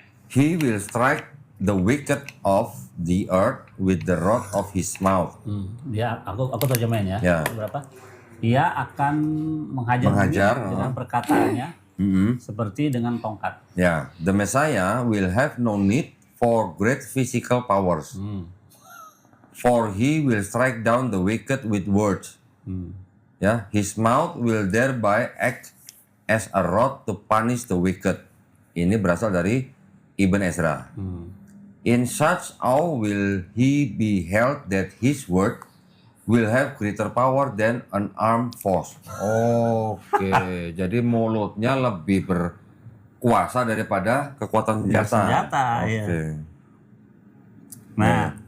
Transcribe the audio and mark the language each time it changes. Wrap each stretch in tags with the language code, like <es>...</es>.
<en>He will strike the wicked of the earth with the rod of his mouth.</en> <id>Dia, aku terjemahin ya. Ya. Berapa? Dia akan menghajar dengan perkataannya seperti dengan tongkat.</id> <en>Ya, the Messiah will have no need for great physical powers. For he will strike down the wicked with words. Ya, his mouth will thereby act as a rod to punish the wicked.</en> <id>Ini berasal dari Ibn Ezra.</id> <en>In such awe will he be held that his word will have greater power than an armed force.</en> <id>Oke, jadi mulutnya lebih berkuasa daripada kekuatan senjata. Senjata, ya. Nah,</id>